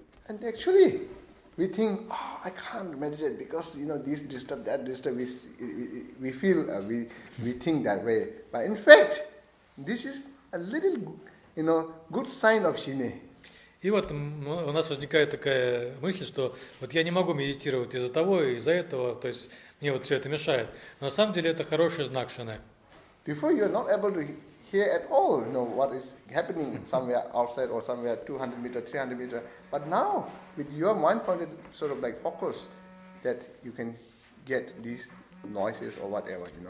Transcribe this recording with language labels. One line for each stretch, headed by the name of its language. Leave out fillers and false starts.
English: And actually, we think, I can't meditate because this disturb, that disturb. We feel we think that way. But in fact, this is a little good sign of shine.
Russian: И вот у нас возникает такая мысль, что вот я не могу медитировать из-за того и из-за этого, то есть мне вот все это мешает. Но на самом деле это хороший знак шины.
English: Before you are not able to hear at all, what is happening somewhere outside or somewhere 200 meter, 300 meter. But now, with your mind-pointed sort of like focus, that you can get these noises or whatever,